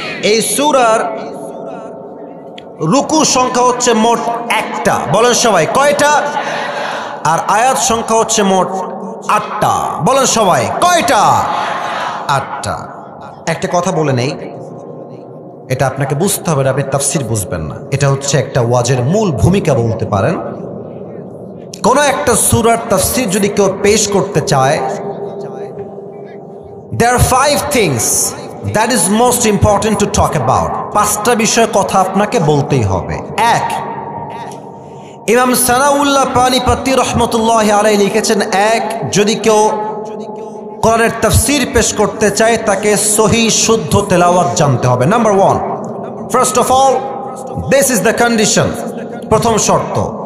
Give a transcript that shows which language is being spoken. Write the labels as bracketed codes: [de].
[bn] এই সূরার রুকু সংখ্যা হচ্ছে মোট 1টা। বলেন সবাই, কয়টা? আর আয়াত সংখ্যা হচ্ছে মোট 8টা। বলেন সবাই, কয়টা? 8টা। একটা কথা বলে নেই, এটা আপনাকে বুঝতে হবে, আপনি তাফসীর বুঝবেন না। এটা হচ্ছে একটা ওয়াজের মূল ভূমিকা বলতে পারেন। কোন একটা সূরার তাফসীর যদি কেউ পেশ করতে চায়, [en] there are 5 things that is most important to talk about. [bn] 5টা বিষয়ে কথা আপনাকে বলতেই হবে। 1, ইমাম সানাউল্লাহ পানিপতি রহমতুল্লাহি আলাইহি লিখেছেন, 1, যদি কেউ কোরআনের তাফসীর পেশ করতে চায় তাকে সহিহ শুদ্ধ তেলাওয়াত জানতে হবে। [en] number 1, first of all this is the condition, [bn] প্রথম শর্ত।